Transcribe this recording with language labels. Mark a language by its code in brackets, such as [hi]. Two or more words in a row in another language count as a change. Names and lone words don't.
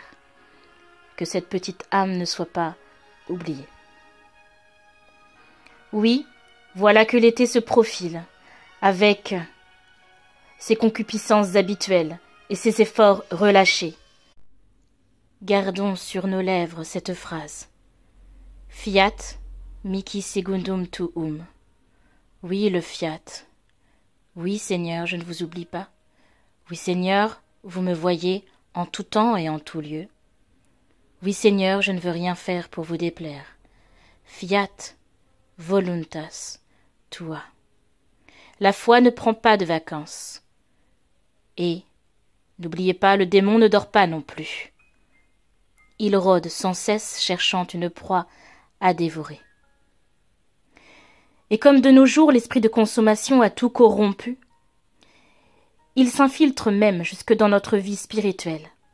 [fr] Que cette petite âme ne soit pas oubliée. Oui, voilà que l'été se profile, avec ses concupiscences habituelles et ses efforts relâchés. Gardons sur nos lèvres cette phrase. [la] Fiat, mihi secundum tuum. [fr] Oui, le fiat. Oui, Seigneur, je ne vous oublie pas. Oui, Seigneur, vous me voyez en tout temps et en tout lieu. Oui, Seigneur, je ne veux rien faire pour vous déplaire. [la] Fiat voluntas tua. [fr] La foi ne prend pas de vacances. Et, n'oubliez pas, le démon ne dort pas non plus. Il rôde sans cesse cherchant une proie à dévorer. Et comme de nos jours l'esprit de consommation a tout corrompu, il s'infiltre même jusque dans notre vie spirituelle.